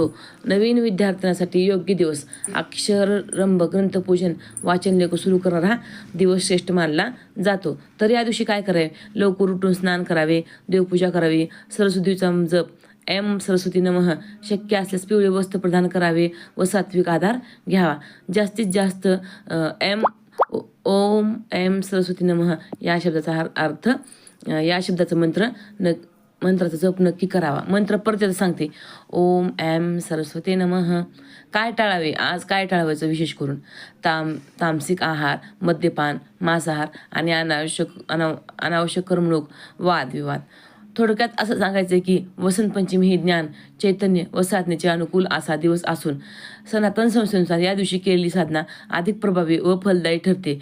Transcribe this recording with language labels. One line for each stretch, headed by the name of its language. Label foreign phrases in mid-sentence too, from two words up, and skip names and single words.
Marathi: नवीन विद्यार्थ्यांसाठी योग्य दिवस. अक्षररंभ, ग्रंथपूजन, वाचन लेख सुरू करणारा दिवस श्रेष्ठ मानला जातो. तर या दिवशी काय करावे? लवकर उठून स्नान करावे, देवपूजा करावी, सरस्वतीचा जप
Sanskrit: सरस्वती नमः,
Marathi: शक्य असल्यास पिवळे वस्त्र प्रदान करावे व सात्विक आधार घ्यावा. जास्तीत जास्त
Sanskrit: ओम सरस्वती नमः
Marathi: या शब्दाचा अर्थ, या शब्दाचा मंत्राचा जप नक्की करावा. मंत्र परत सांगते,
Sanskrit: ओम सरस्वती नमः.
Marathi: काय टाळावे? आज काय टाळावायचं विशेष करून? तामसिक आहार, मद्यपान, मांसाहार आणि अनावश्यक करमणूक, वादविवाद. थोडक्यात असं सांगायचं की वसंत पंचमी ही ज्ञान, चैतन्य व साधनेचे अनुकूल असा दिवस असून सनातन संस्थेनुसार या दिवशी केलेली साधना अधिक प्रभावी व फलदायी ठरते.